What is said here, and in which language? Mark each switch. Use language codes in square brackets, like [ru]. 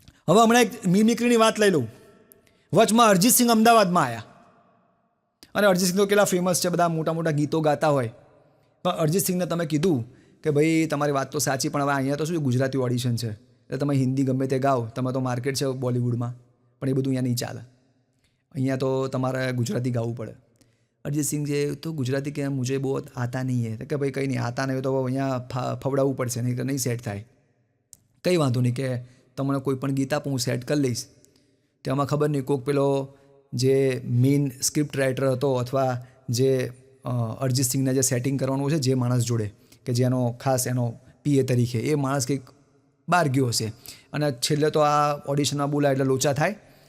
[gu] હવે હમણાં એક મિમિક્રીની વાત લઈ લઉં. વચમાં અરિજીત સિંહ અમદાવાદમાં આવ્યા, અને અરિજીત સિંહ તો કેટલા ફેમસ છે, બધા મોટા મોટા ગીતો ગાતા હોય. પણ અરિજીત સિંહને તમે કીધું કે ભાઈ તમારી વાત તો સાચી, પણ હવે અહીંયા તો શું ગુજરાતી ઓડિશન છે, એટલે તમે હિન્દી ગમે તે ગાઓ, તમે તો માર્કેટ છે બોલિવૂડમાં, પણ એ બધું અહીંયા નહીં ચાલે. અહીંયા તો તમારે ગુજરાતી ગાવું પડે. [hi] अरिजीत सिंह जे तो गुजराती के मुझे बहुत आता नहीं है. तो कि भाई [gu] કંઈ નહીં, आता નહીં તો અહીંયા ફવડાવવું પડશે, નહીં કે નહીં સેટ થાય. કંઈ વાંધો નહીં કે તમને કોઈ પણ ગીત આપો હું સેટ કરી લઈશ. તેમાં ખબર નહીં કોઈક પેલો જે મેઇન સ્ક્રિપ્ટ રાઇટર હતો અથવા જે અરિજીત સિંહને જે સેટિંગ કરવાનું છે જે માણસ જોડે કે જેનો ખાસ એનો પીએ તરીકે, એ માણસ કંઈક બહાર ગયો હશે અને છેલ્લે તો આ ઓડિશનમાં બોલાય એટલે લોચા થાય.